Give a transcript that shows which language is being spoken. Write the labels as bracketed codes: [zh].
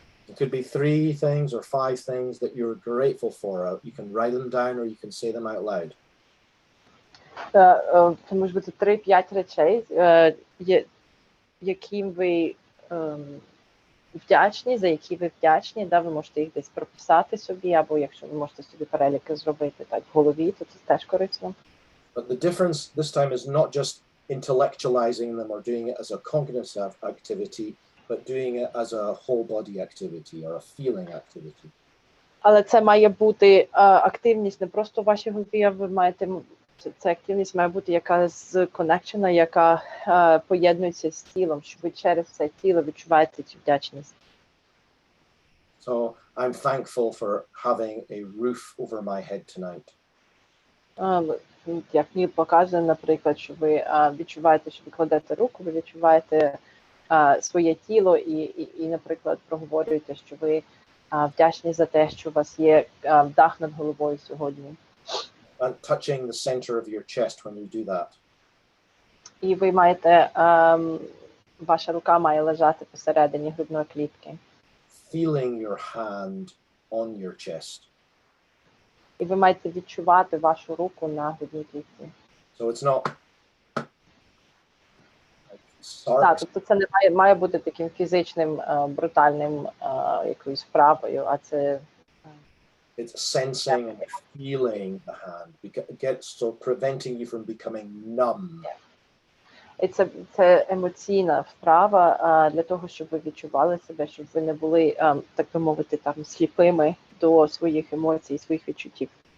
[en] It could be 3 things or 5 things that you're grateful for. You can write them down or you can say them out loud. [uk] Це може бути 3-5 речей, яким ви вдячні, за які ви вдячні, ви можете їх десь прописати собі, або якщо ви можете собі переліки зробити так в голові, то це теж корисно. [en] But the difference this time is not just intellectualizing them or doing it as a cognitive activity, but doing it as a whole body activity or a feeling activity. [uk] Але це має бути активність не просто в вашій голові, а ви маєте це активність має бути якась коннекшена, яка поєднується з тілом, що ви через це тіло відчуваєте цю вдячність. [en] So I'm thankful for having a roof over my head tonight. [uk] Як Ніл показує, наприклад, що ви відчуваєте, що ви кладете руку, ви відчуваєте своє тіло і, наприклад, проговорюєте, що ви вдячні за те, що у вас є дах над головою сьогодні. [en] And touching the center of your chest when you do that. [uk] І ви маєте, ваша рука має лежати посередині грудної клітки. [en] Feeling your hand on your chest. [uk] І ви маєте відчувати вашу руку на грудній клітці. [en] So it's not [uk] Так, тобто це не має бути таким фізичним, брутальним якоюсь вправою, а це [en] it's sensing and feeling the hand, so preventing you from becoming numb. [uk] І це емоційна вправа для того, щоб ви відчували себе, щоб ви не були, так би мовити, там сліпими до своїх емоцій, своїх відчуттів.